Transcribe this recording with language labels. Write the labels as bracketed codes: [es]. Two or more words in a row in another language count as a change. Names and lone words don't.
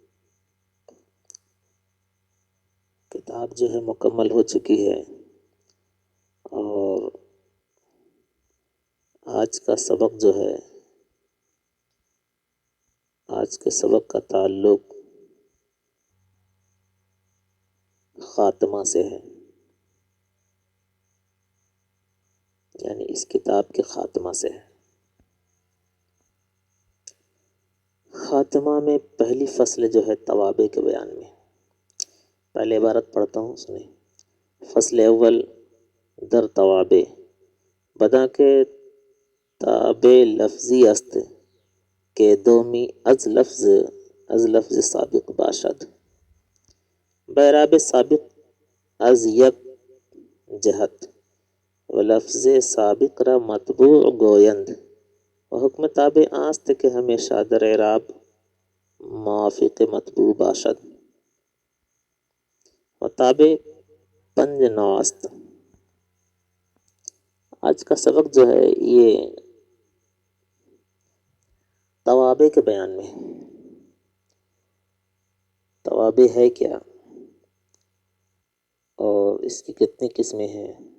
[ur] کتاب جو ہے مکمل ہو چکی ہے اور آج کا سبق جو ہے، آج کے سبق کا تعلق خاتمہ سے ہے، یعنی اس کتاب کے خاتمہ سے ہے۔ خاتمہ میں پہلی فصل جو ہے توابع کے بیان میں، پہلے عبارت پڑھتا ہوں سنیں۔ [fa] فصل اول در توابع، بدا کے تابع لفظی است کہ دومی از لفظ سابق باشد، بیراب سابق از یک جہت و لفظ سابق را مطبوع گویند و حکم تابع آست کہ ہمیشہ در اعراب موافق مطبوع باشد و تابع 5 نوع است۔ [ur] آج کا سبق جو ہے یہ توابع کے بیان میں ہے۔ توابع ہے کیا اور اس کی کتنی قسمیں ہیں؟